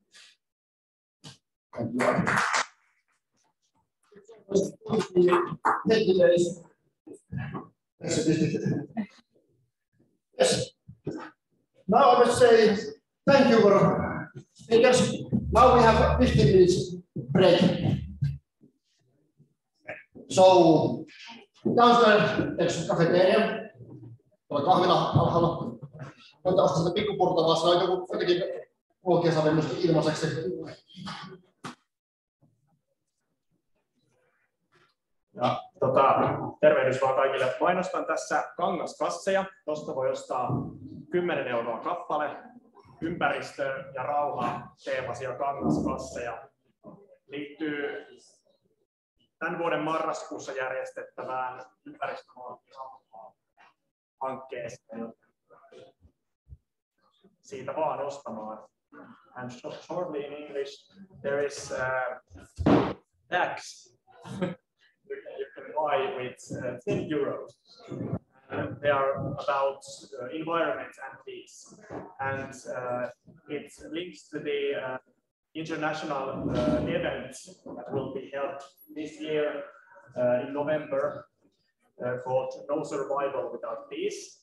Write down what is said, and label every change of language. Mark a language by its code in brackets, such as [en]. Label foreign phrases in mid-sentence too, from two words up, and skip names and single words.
[en] Yes. Now I must say thank you for speakers. Now we have 15 minutes break. So downstairs there's cafeteria. [fi] Tuolla kahvila alhaalla. Voitte ostaa sitä pikkupurtavaa, se on jotenkin ruokia saa myös ilmaiseksi. Ja tervehdys vaan kaikille. Mainostan tässä kangaskasseja. Tuosta voi ostaa 10 € kappale. Ympäristö ja rauha teemaisia kangaskasseja. Liittyy tämän vuoden marraskuussa järjestettävään ympäristöhankkeeseen. Siitä vaan ostamaan. [en] And shortly in English, there is tax. You can buy with 10 €. They are about environment and peace. And it links to the international event that will be held this year in November called No Survival Without Peace.